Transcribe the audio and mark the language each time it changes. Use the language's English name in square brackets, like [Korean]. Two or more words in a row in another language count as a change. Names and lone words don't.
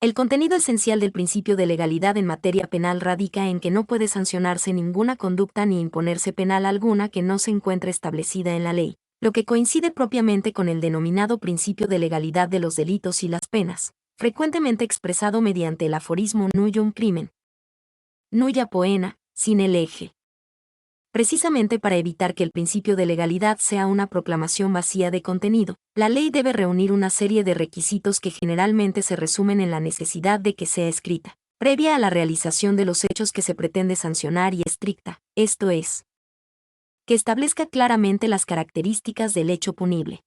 [Spanish] El contenido esencial del principio de legalidad en materia penal radica en que no puede sancionarse ninguna conducta ni imponerse penal alguna que no se encuentre establecida en la ley, lo que coincide propiamente con el denominado principio de legalidad de los delitos y las penas, frecuentemente expresado mediante el aforismo [Latin] nullum crimen, nulla poena, sine lege. [Spanish] Precisamente para evitar que el principio de legalidad sea una proclamación vacía de contenido, la ley debe reunir una serie de requisitos que generalmente se resumen en la necesidad de que sea escrita, previa a la realización de los hechos que se pretende sancionar y estricta, esto es, que establezca claramente las características del hecho punible.